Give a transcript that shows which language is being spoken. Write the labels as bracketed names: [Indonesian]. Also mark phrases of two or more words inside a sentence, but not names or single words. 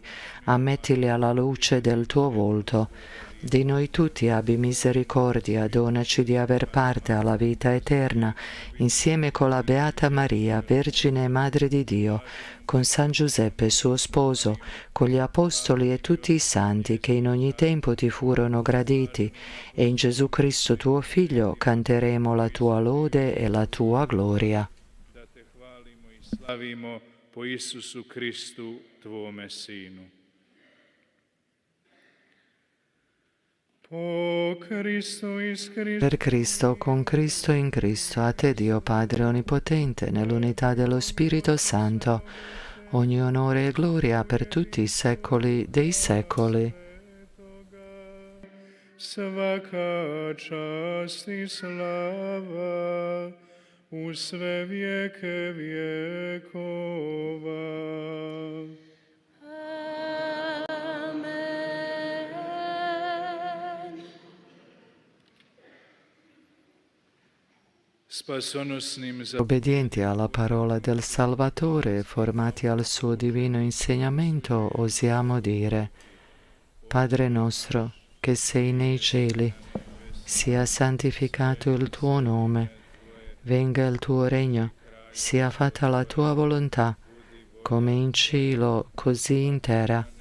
[Italian] Ammettili alla luce del tuo volto. Di noi tutti abbi misericordia, donaci di aver parte alla vita eterna, insieme con la Beata Maria, Vergine e Madre di Dio, con San Giuseppe suo sposo, con gli Apostoli e tutti i santi che in ogni tempo ti furono graditi, e in Gesù Cristo tuo Figlio canteremo la tua lode e la tua gloria. [Croatian] Da te hvalimo i slavimo po Isusu Kristu, tvome Sinu. [Italian] Per Cristo, con Cristo e in Cristo, a te Dio Padre Onnipotente, nell'unità dello Spirito Santo, ogni onore e gloria per tutti i secoli dei secoli. [Croatian] Svaka čast i slava u sve vijeke vjekova. Spasonosnim za [Italian] Obbedienti alla parola del Salvatore, formati al suo divino insegnamento, osiamo dire: Padre nostro, che sei nei cieli, sia santificato il tuo nome, venga il tuo regno, sia fatta la tua volontà, come in cielo, così in terra.